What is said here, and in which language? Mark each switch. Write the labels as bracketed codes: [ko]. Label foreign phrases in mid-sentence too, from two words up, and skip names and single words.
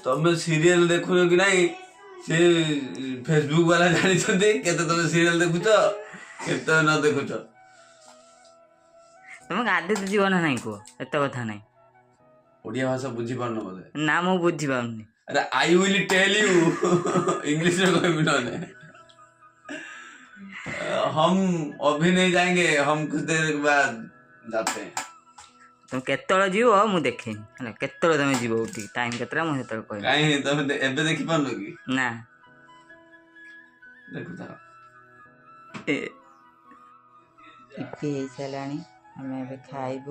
[or] ତମେ ସିରିଏଲ ଦେଖୁନ କି ନାହିଁ ସେ ଫେସବୁକ୍ ବାଲା ଜାଣିଛନ୍ତି କେତେ ତମେ ସିରିଏଲ ଦେଖୁଛ, କେତେ ନ ଦେଖୁଛ। ତମେ ଗାଧେଇ ଯିବ ନା ନାହିଁ କୁହ, ଏତେ କଥା ନାହିଁ। ଓଡ଼ିଆ ଭାଷା ବୁଝିପାରୁନ ବୋଧେ? ନା ମୁଁ ବୁଝିପାରୁନି। ଆରେ [en] I will tell you [or] ଇଂଲିଶରେ କହିବି ନହେଲେ। [hi] हम अभी नहीं जाएंगे, हम कुछ देर बाद जाते हैं। [or] ତମେ କେତେବେଳେ ଯିବ ମୁଁ ଦେଖିନି ହେଲା। କେତେବେଳେ ତମେ ଯିବ ଉଠିକି, ଟାଇମ୍ କେତେଟା ମୁଁ ସେତେବେଳେ କହିବି। କାହିଁ ତମେ ଏବେ ଦେଖିପାରୁନ କି? ନା ଦେଖୁଥାଅ। ଇପି ହେଇସାରିଲାଣି, ଆମେ ଏବେ ଖାଇବୁ।